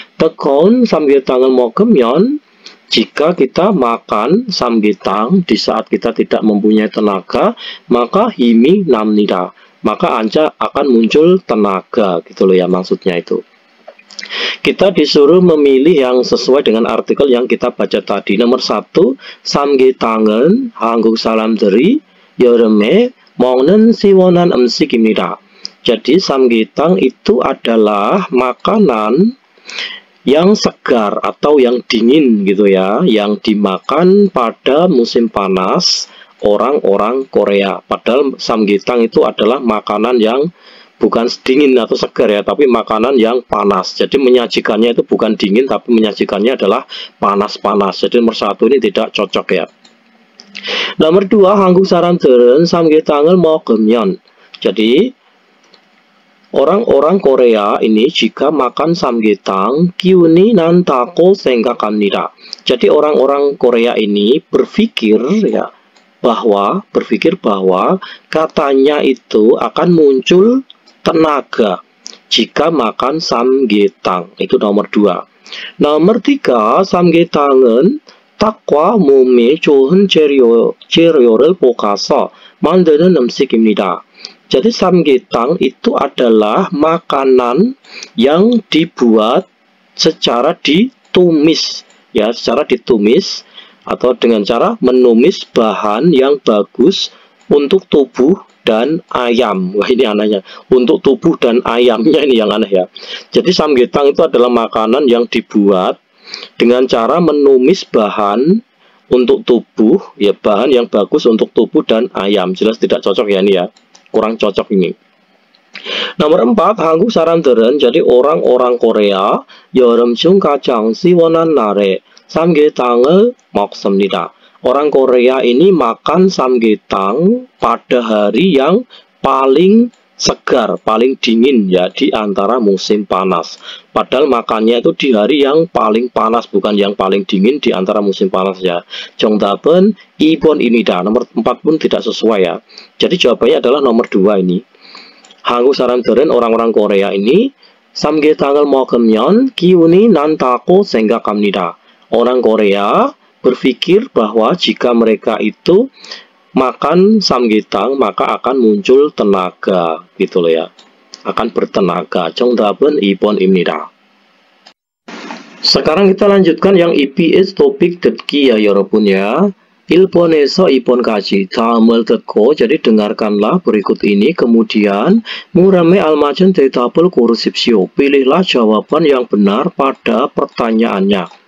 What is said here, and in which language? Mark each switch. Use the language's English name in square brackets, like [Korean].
[Korean] 뜨거운 삼계탕을 먹으면, [Indonesian] jika kita makan samgyetang di saat kita tidak mempunyai tenaga, maka [Korean] 힘이 납니다. [Indonesian] maka Anda akan muncul tenaga gitu loh ya, maksudnya itu. Kita disuruh memilih yang sesuai dengan artikel yang kita baca tadi. Nomor 1, [Korean] 삼계탕은 한국 사람들이 여름에 먹는 시원한 음식입니다. [Indonesian] Jadi samgyetang itu adalah makanan yang segar atau yang dingin gitu ya, yang dimakan pada musim panas orang-orang Korea. Padahal samgyetang itu adalah makanan yang bukan dingin atau segar ya, tapi makanan yang panas. Jadi menyajikannya itu bukan dingin, tapi menyajikannya adalah panas-panas. Jadi nomor 1 ini tidak cocok ya. Nomor 2, [Korean] 한국 사람들은 삼계탕을 먹으면. [Indonesian] Jadi orang-orang Korea ini jika makan samgyetang [Korean] 기운이 난다고 생각합니다. [Indonesian] Jadi orang-orang Korea ini berpikir bahwa katanya itu akan muncul tenaga jika makan samgyetang. Itu nomor 2. Nomor 3, [Korean] samgyetang은 닭과 몸에 좋은 재료를 볶아서 만드는 음식입니다. [Indonesian] Jadi samgyetang itu adalah makanan yang dibuat secara ditumis ya, secara ditumis atau dengan cara menumis bahan yang bagus untuk tubuh dan ayam. Wah, ini anehnya. Untuk tubuh dan ayamnya ini yang aneh ya. Jadi samgyetang itu adalah makanan yang dibuat dengan cara menumis bahan untuk tubuh ya, bahan yang bagus untuk tubuh dan ayam. Jelas tidak cocok ya ini ya. Kurang cocok ini. Nomor 4, [Korean] 한국 사람들은, [Indonesian] jadi orang-orang Korea [Korean] 여름 중 가장 시원한 날에 삼계탕을 먹습니다. [Indonesian] Orang Korea ini makan samgyetang pada hari yang paling segar, paling dingin ya, di antara musim panas. Padahal makannya itu di hari yang paling panas, bukan yang paling dingin di antara musim panas ya. [Korean] 정답은 2번입니다. [Indonesian] Nomor 4 pun tidak sesuai ya. Jadi jawabannya adalah nomor 2 ini. [Korean] 한국 사람들은, [Indonesian] orang-orang Korea ini [Korean] 삼계탕을 먹으면 기운이 난다고 생각합니다. [Indonesian] Orang Korea berpikir bahwa jika mereka itu makan samgyetang maka akan muncul tenaga gitu loh ya, akan bertenaga. [Korean] 정답은 2번입니다. [Indonesian] Sekarang kita lanjutkan yang EPS topik 듣기 ya [Korean] 여러분 [Indonesian] ya. [Korean] 1번에서 2번까지 다음을 듣고, [Indonesian] jadi dengarkanlah berikut ini, kemudian [Korean] 무람에 알맞은 대답을 고르십시오. [Indonesian] Pilihlah jawaban yang benar pada pertanyaannya.